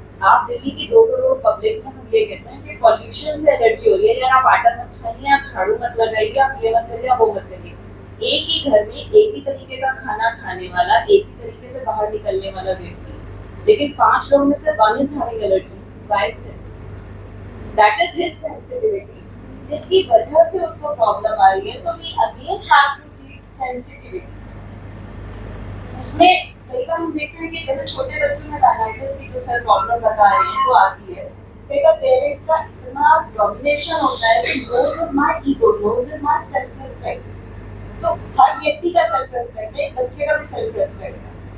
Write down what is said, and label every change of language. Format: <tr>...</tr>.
<hi>आप दिल्ली की 2 करोड़ पब्लिक में हम ये कहते हैं कि पॉल्यूशन से एलर्जी हो रही है, यार आप आटा मत छानिए, आप झाड़ू मत लगाइए, आप ये मत करिए, आप वो मत करिए। एक ही घर में एक ही तरीके का खाना खाने वाला, एक ही तरीके से बाहर निकलने वाला व्यक्ति, लेकिन 5 लोगों में से 1</hi> <en>is having allergy. Why is this? That is his sensitivity,</en> <hi>जिसकी वजह से उसको प्रॉब्लम आ रही है।</hi> <en>So we again have to treat sensitivity.</en> <hi>उसमें कई बार हम देखते हैं कि जैसे छोटे बच्चों में राइनाइटिस की जो सर प्रॉब्लम बता रहे हैं वो आती है, कई बार पेरेंट्स का इतना डोमिनेशन होता है कि</hi> <en>Nose is my ego, nose is my self respect.</en> <hi>तो हर व्यक्ति का सेल्फ रिस्पेक्ट है, बच्चे का भी सेल्फ रिस्पेक्ट है।</hi>